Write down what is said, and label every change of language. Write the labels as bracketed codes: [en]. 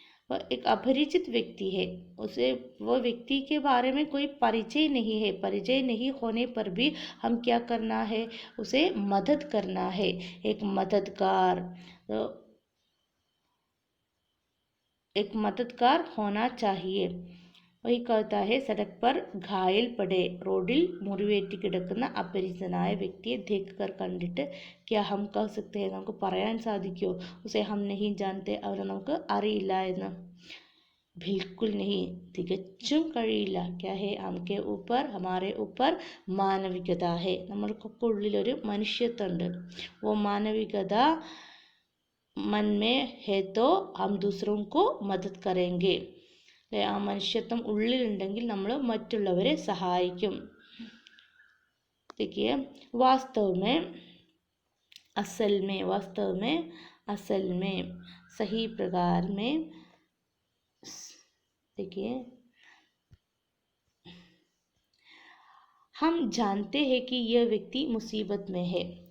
[hi] वह एक अपरिचित व्यक्ति है, उसे वह व्यक्ति के बारे में कोई परिचय नहीं है, परिचय नहीं होने पर भी हम क्या करना है, उसे मदद करना है, एक मददगार, तो एक मददगार होना चाहिए. वही कहता है, सड़क पर घायल पड़े, [ml] റോഡിൽ മുറിവേറ്റ് കിടക്കുന്ന അപരിചിതനായ വ്യക്തിയെ [hi] देखकर [ml] കണ്ടിട്ട് [hi] क्या हम कह सकते हैं, [ml] നമുക്ക് പറയാൻ സാധിക്കുമോ, [hi] उसे हम नहीं जानते, [ml] അവരെ നമുക്ക് അറിയില്ല എന്ന്? [hi] बिल्कुल नहीं, [ml] തികച്ചും കഴിയില്ല. [hi] क्या है, हमके ऊपर, हमारे ऊपर മാനവികത है, [ml] നമ്മൾക്കൊക്കെ ഉള്ളിലൊരു മനുഷ്യത്വമുണ്ട്. [hi] वो मानविकता मन में है तो हम दूसरों को मदद करेंगे. [ml] ആ മനുഷ്യത്വം ഉള്ളിലുണ്ടെങ്കിൽ നമ്മൾ മറ്റുള്ളവരെ സഹായിക്കും. [hi] देखिए, वास्तव में, असल में, वास्तव में, असल में, सही प्रकार में. देखिए, हम जानते हैं कि यह व्यक्ति मुसीबत में है.